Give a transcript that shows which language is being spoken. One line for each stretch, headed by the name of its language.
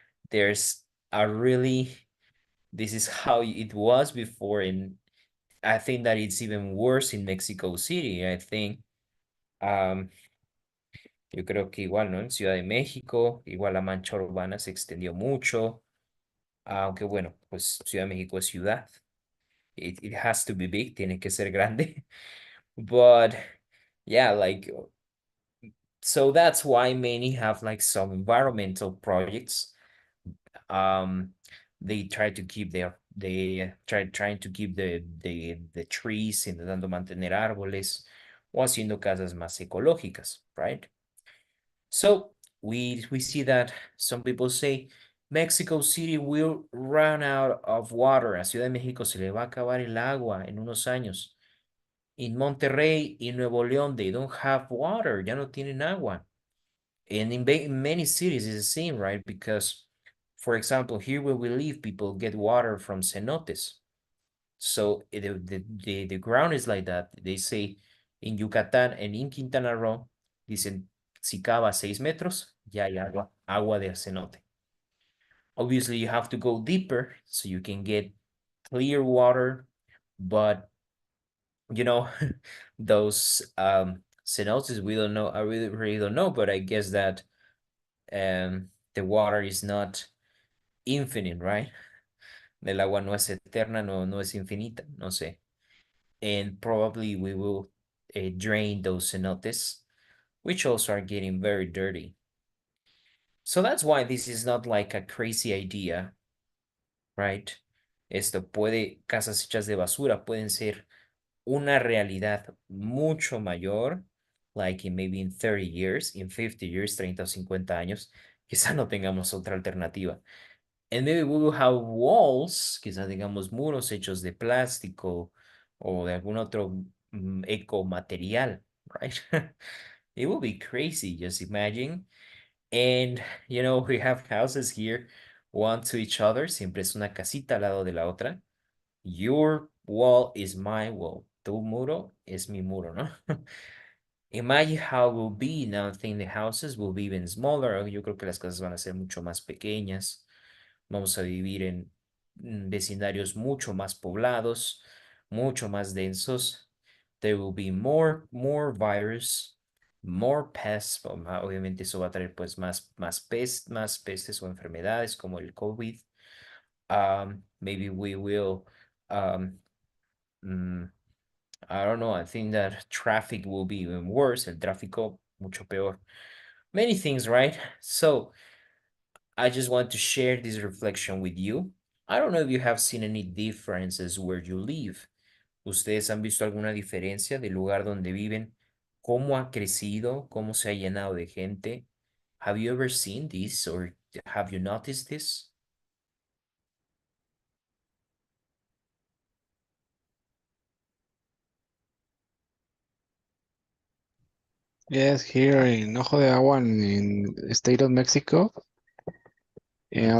English: There's a really, this is how it was before, and I think that it's even worse in Mexico City. I think um
Spanish: yo creo que igual, ¿no? En Ciudad de México, igual la mancha urbana se extendió mucho, aunque bueno, pues Ciudad de México es ciudad.
English: It has to be big,
Spanish: tiene que ser grande.
English: But yeah, like, so that's why many have like some environmental projects. Um, they try to keep trying to keep the trees,
Spanish: intentando mantener árboles o haciendo casas más ecológicas,
English: right? So we see that some people say Mexico City will run out of water.
Spanish: A Ciudad de México se le va a acabar el agua en unos años.
English: In Monterrey, in Nuevo León, they don't have water.
Spanish: Ya no tienen agua.
English: And in many cities, it's the same, right? Because, for example, here where we live, people get water from cenotes. So the ground is like that. They say in Yucatán and in Quintana Roo,
Spanish: dicen, si cava 6 metros, ya hay agua de cenote.
English: Obviously, you have to go deeper so you can get clear water, but you know, those cenotes, we don't know. I really don't know, but I guess that the water is not infinite, right?
Spanish: El agua no es eterna, no es infinita, no sé.
English: And probably we will drain those cenotes, which also are getting very dirty. So that's why this is not like a crazy idea, right?
Spanish: Casas hechas de basura pueden ser una realidad mucho mayor,
English: like maybe in 30 years, in 50 years,
Spanish: 30 o 50 años, quizá no tengamos otra alternativa.
English: And maybe we will have walls,
Spanish: quizá tengamos muros hechos de plástico o de algún otro ecomaterial, right?
English: It will be crazy, just imagine. And, we have houses here, one to each other,
Spanish: siempre es una casita al lado de la otra.
English: Your wall is my wall.
Spanish: Tu muro es mi muro, ¿no?
English: Imagine how it will be now. I think the houses will be even smaller.
Spanish: Yo creo que las casas van a ser mucho más pequeñas. Vamos a vivir en vecindarios mucho más poblados, mucho más densos.
English: There will be more virus, more pests.
Spanish: Obviamente eso va a traer pues más pestes o enfermedades como el COVID.
English: Maybe we will um, mm, I don't know. I think that traffic will be even worse.
Spanish: El tráfico mucho peor.
English: Many things, right? So I just want to share this reflection with you. I don't know if you have seen any differences where you live.
Spanish: ¿Ustedes han visto alguna diferencia del lugar donde viven? ¿Cómo ha crecido? ¿Cómo se ha llenado de gente?
English: Have you ever seen this or have you noticed this? Yes, here in Ojo de Agua in the state of Mexico, and a